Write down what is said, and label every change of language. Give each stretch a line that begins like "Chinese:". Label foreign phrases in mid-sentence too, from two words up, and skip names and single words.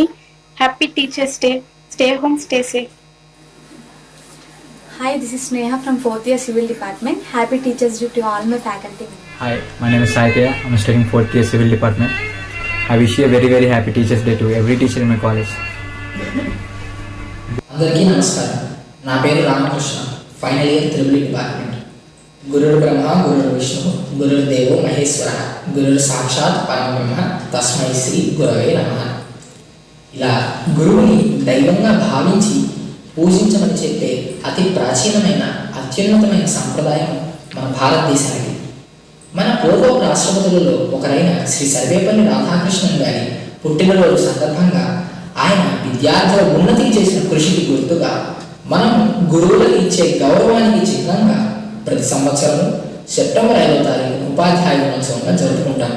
English: Happy Teachers' Day. Stay home, stay safe. Hi, this is Sneha from 4th year Civil Department. Happy Teachers' Day to all my faculty. Hi, my name is Saitya. I'm studying 4th year Civil Department. I wish you a very very happy Teachers' Day to every teacher in my college.
Telugu: అందరికీ నమస్కారం. నా పేరు రామకృష్ణ,
English: final year triple department.
Sanskrit: గురుర్ బ్రహ్మ గురుర్ విష్ణు గురుర్ దేవో మహేశ్వర గురుర్ సాక్షాత్ పరబ్రహ్మ తస్మై శ్రీ గురవే నమః.
Telugu: ఇలా గురువుని దైవంగా భావించి పూజించమని చెప్పే అతి ప్రాచీనమైన అత్యున్నతమైన సంప్రదాయం మన భారతదేశానికి. మన పూర్వ రాష్ట్రపతులలో ఒకరైన శ్రీ సర్వేపల్లి రాధాకృష్ణన్ గారి పుట్టినరోజు సందర్భంగా ఆయన విద్యార్థుల ఉన్నతికి చేసిన కృషికి గుర్తుగా మనం గురువులకు ఇచ్చే గౌరవానికి చిహ్నంగా ప్రతి సంవత్సరం సెప్టెంబర్ 5వ తారీఖు ఉపాధ్యాయ దినోత్సవంగా జరుపుకుంటాము.